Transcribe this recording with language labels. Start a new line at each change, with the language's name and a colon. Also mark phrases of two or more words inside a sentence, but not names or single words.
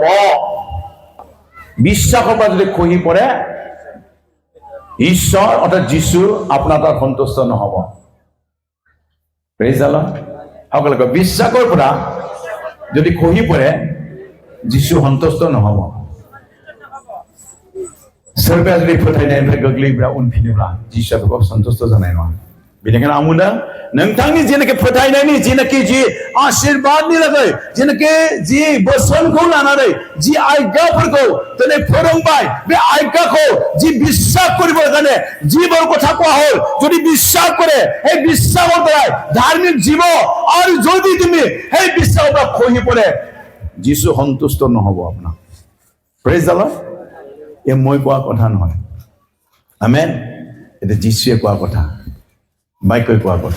Assamese: বিশ্বাসৰ পৰা যদি খহি পৰে, ঈশ্বৰ অৰ্থাৎ যীশু আপোনাৰ তাত সন্তুষ্ট নহব।
English: Praise the Lord.
Assamese: সকলোকে বিশ্বাসৰ পৰা যদি খহি পৰে, যীশু সন্তুষ্ট নহব।
Bodo: सोरबाया जुदि फोथायनायनिफ्राय गोग्लैब्ला उनफिनोब्ला जिसुआ बेखौ सन्তুष्ट जानाय नङा। बेनिखायनो आं बुंदों, नोंथांनि जेनाखि फोथायनायनि जेनाखि जि आशीर्बादनि लागै, जेनाखि जि बोसोनखौ लानानै जि आज्ञाफोरखौ दिनै फोरोंबाय, बे आज्ञाखौ जि
Assamese: বিশ্বাস কৰিবৰ কাৰণে যিবোৰ কথা কোৱা হ'ল, যদি বিশ্বাস কৰে, সেই বিশ্বাসৰ দ্বাৰাই ধাৰ্মিক জীৱ। আৰু যদি তুমি সেই বিশ্বাসৰ পৰা খহি পৰে, যীশু সন্তুষ্ট নহব আপোনাক।
English: Praise the Lord.
Assamese: এ মই কোৱা কথা নহয়। আমেন। এটা যীশুৱে কোৱা কথা, বাক্যই কোৱা কথা।